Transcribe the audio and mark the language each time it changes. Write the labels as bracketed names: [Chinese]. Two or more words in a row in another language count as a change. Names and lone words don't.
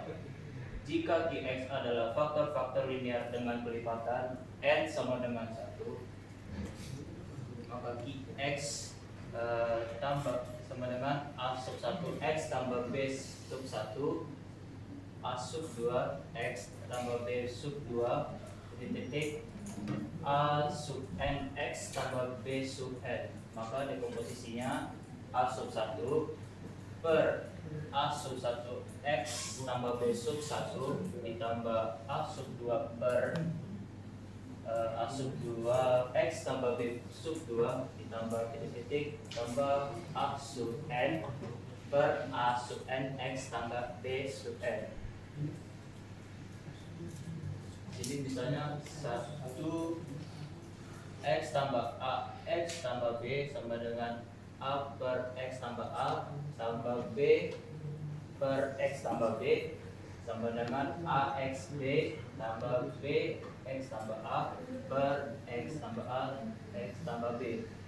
[Indonesian] Jika Qx adalah faktor-faktor linear dengan kelipatan N sama dengan 1, maka Qx tambah sama dengan A sub 1 X tambah B sub 1 A sub 2 X tambah B sub 2 titik A sub N X tambah B sub N. Maka dekomposisinya A sub 1 per A sub 1 X tambah B sub 1 ditambah A sub 2 per A sub 2 X tambah B sub 2 ditambah titik tambah A sub N per A sub N X tambah B sub N. Jadi misalnya 1 X tambah A X tambah B sama dengan A per X tambah A tambah B per X tambah B sama dengan AX B tambah B X tambah A per X tambah A X tambah B.